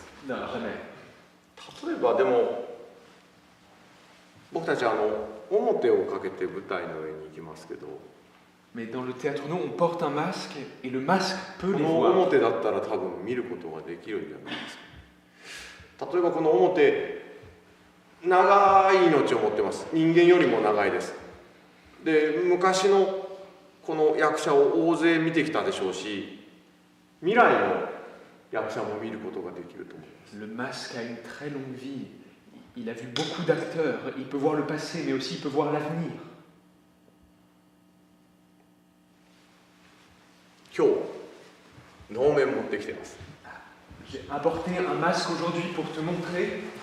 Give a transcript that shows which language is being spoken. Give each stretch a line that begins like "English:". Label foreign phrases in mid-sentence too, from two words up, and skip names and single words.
French: Non, jamais.
Japanese: 例えばでも僕たち表をかけて舞台の上に行きますけど、
French: Mais dans le théâtre, nous, on porte un masque et le masque peut
Japanese: こ
French: les
Japanese: の
French: voir.
Japanese: 表だったら多分見ることができるんじゃないですか。例えばこの表、長い命を持ってます。人間よりも長いです。で、昔のこの役者を大勢見てきたでしょうし、未来の役者も見ることができると思います。
French: Le masque a une très longue vie. Il a vu beaucoup d'acteurs. Il peut voir le passé, mais aussi il peut voir l'avenir.
Japanese: 今日能面持ってきてます。
French: J'ai apporté un masque aujourd'hui pour te montrer.